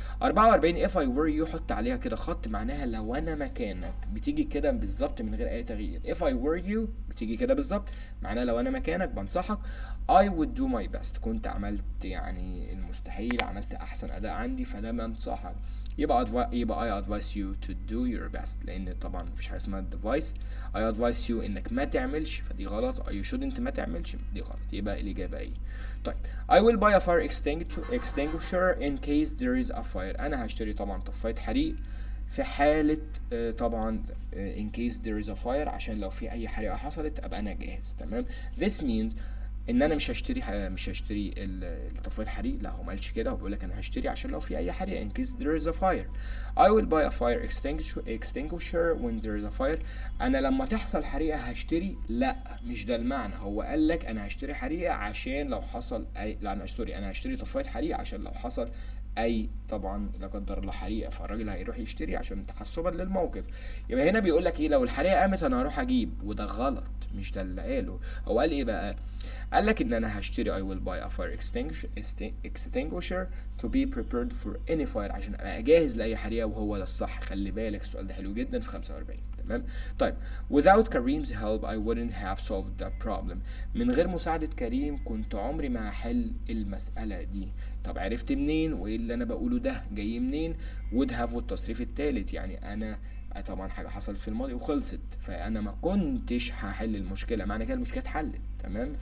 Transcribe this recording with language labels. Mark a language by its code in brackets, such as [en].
[ar] 44 [en] if I were you [ar] حط عليها كده خط، معناها لو انا مكانك، بتيجي كده بالظبط من غير اي تغيير. [en] if I were you [ar] بتيجي كده بالظبط، معناها لو انا مكانك بنصحك [en] I would do my best، [ar] كنت عملت يعني المستحيل، عملت احسن اداء عندي، فده بنصحك. يبقى [en] I advise you to do your best، [ar] لان طبعا مفيش حاجه اسمها [en] advice. I advise you [ar] انك ما تعملش، فدي غلط. [en] you shouldn't [ar] ما تعملش، دي غلط، يبقى الاجابه ايه؟ طيب [en] I will buy a fire extinguisher in case there is a fire، [ar] انا هشتري طبعا طفاية حريق في حالة طبعا [en] in case there is a fire، [ar] عشان لو في اي حريقة حصلت ابقى انا جاهز. تمام. [en] this means [ar] ان انا مش هشتري الطفاية حريق، لا هو ما قالش كده، هو بيقول لك انا هشتري عشان لو في اي حريقة [en] in case there is a fire. I will buy a fire extinguisher when there is a fire. [ar] انا لما تحصل حريقة هشتري، لا مش ده المعنى. هو قال لك انا هشتري حريقة عشان لو حصل اي، لا انا سوري، انا هشتري طفاية حريق عشان لو حصل اي طبعا لا قدر الله حريقه، فالراجل هيروح يشتري عشان تحسبا للموقف. يبقى هنا بيقول لك ايه، لو الحريقه قامت انا هروح اجيب، وده غلط، مش ده اللي قاله. هو قال ايه بقى؟ قال لك ان انا هشتري [en] I will buy a fire extinguisher to be prepared for any fire، [ar] عشان ابقى جاهز لاي حريقه، وهو ده الصح. خلي بالك السؤال ده حلو جدا في 45. تمام. طيب [en] without Kareem's help I wouldn't have solved the problem. [ar] من غير مساعدة كريم كنت عمري ما هحل المسألة دي. طب عرفت منين؟ وايه اللي انا بقوله ده جاي منين؟ would have والتصريف التالت، يعني انا طبعا حاجة حصلت في الماضي وخلصت، فانا ما كنتش هحل المشكلة، معنى كده المشكلة اتحلت. تمام.